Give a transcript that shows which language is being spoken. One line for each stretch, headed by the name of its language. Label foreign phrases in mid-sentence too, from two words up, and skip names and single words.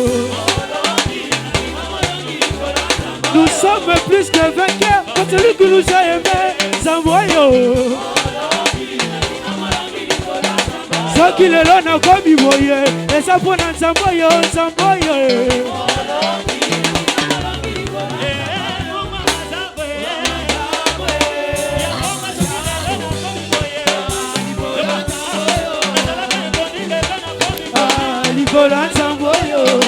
French: Nous sommes plus que vainqueurs quand celui qui nous a aimés Samboyo.
Lingala: Soki lelo na komi boye esa pona Samboyo Samboyo. Likola Samboyo.